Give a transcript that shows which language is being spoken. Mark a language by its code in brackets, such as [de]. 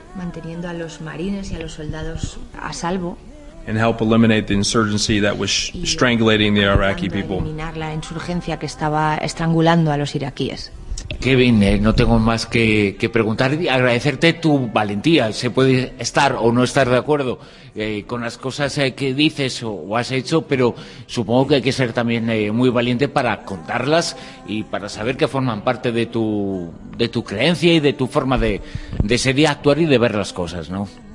[es] Manteniendo a los marines y a los soldados a salvo. [en] And help eliminate the insurgency that was strangling the Iraqi people. [es] Eliminar la insurgencia que estaba estrangulando a los iraquíes. Kevin, no tengo más que preguntar y agradecerte tu valentía. Se puede estar o no estar de acuerdo con las cosas que dices o has hecho, pero supongo que hay que ser también muy valiente para contarlas y para saber que forman parte de tu creencia y de tu forma de ser y actuar y de ver las cosas, ¿no?